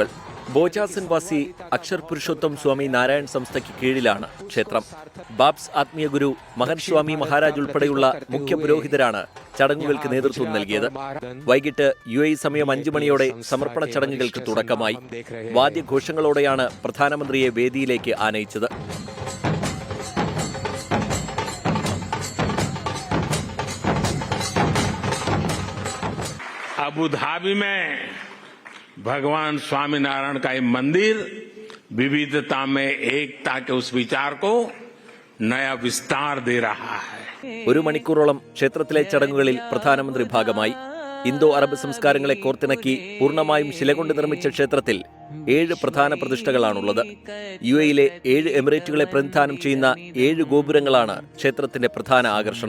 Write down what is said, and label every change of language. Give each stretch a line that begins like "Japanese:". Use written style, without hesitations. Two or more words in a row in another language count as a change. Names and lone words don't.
Malayalam: ബോജാസൻവാസി അക്ഷർ പുരുഷോത്തം സ്വാമി നാരായൺ സംസ്ഥയ്ക്ക് കീഴിലാണ് ക്ഷേത്രം. ബാബ്സ് ആത്മീയ ഗുരു മഹന്ത് സ്വാമി മഹാരാജ് ഉൾപ്പെടെയുള്ള മുഖ്യ പുരോഹിതരാണ് ചടങ്ങുകൾക്ക് നേതൃത്വം നൽകിയത്. വൈകിട്ട് UAE സമയം 5 മണിയോടെ സമർപ്പണ ചടങ്ങുകൾക്ക് തുടക്കമായി. വാദ്യഘോഷങ്ങളോടെയാണ് പ്രധാനമന്ത്രിയെ വേദിയിലേക്ക് ആനയിച്ചത്.
Hindi: अबुधाबी में भगवान स्वामीनारायण का ये मंदिर विविधता में एकता के उस विचार को नया विस्तार दे रहा है.
Malayalam: 1 മണിക്കൂറോളം ക്ഷേത്രത്തിലെ ചടങ്ങുകളിൽ പ്രധാനമന്ത്രി ഭാഗമായി. ഇന്തോ അറബ് സംസ്കാരങ്ങളെ കോർത്തിണക്കി പൂർണ്ണമായും ശിലകൊണ്ട് നിർമ്മിച്ച ക്ഷേത്രത്തിൽ 7 പ്രധാന പ്രതിഷ്ഠകളാണുള്ളത്. UAEയിലെ 7 എമിറേറ്റുകളെ പ്രതിനിധാനം ചെയ്യുന്ന 7 ഗോപുരങ്ങളാണ് ക്ഷേത്രത്തിന്റെ പ്രധാന ആകർഷണം.